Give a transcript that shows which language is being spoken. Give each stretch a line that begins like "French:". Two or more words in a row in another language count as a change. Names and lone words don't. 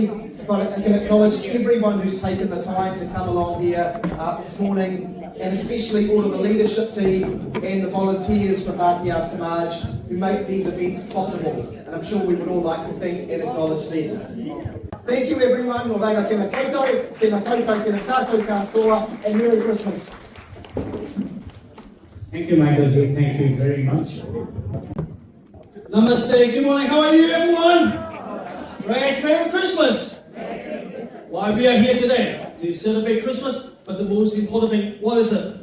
English: But I can acknowledge everyone who's taken the time to come along here this morning, and especially all of the leadership team and the volunteers for Bhatia Samaj who make these events possible. And I'm sure we would all like to thank and acknowledge them. Thank you everyone.
Māori: Nō reira tēnā koutou, tēnā koutou, tēnā tātou katoa,
English: and Merry Christmas. Thank you, Michael G. Thank you very much. Namaste. Good morning. How are you, everyone? Great. Merry Christmas. Why we are here today? To celebrate Christmas. But the most important thing, what is it?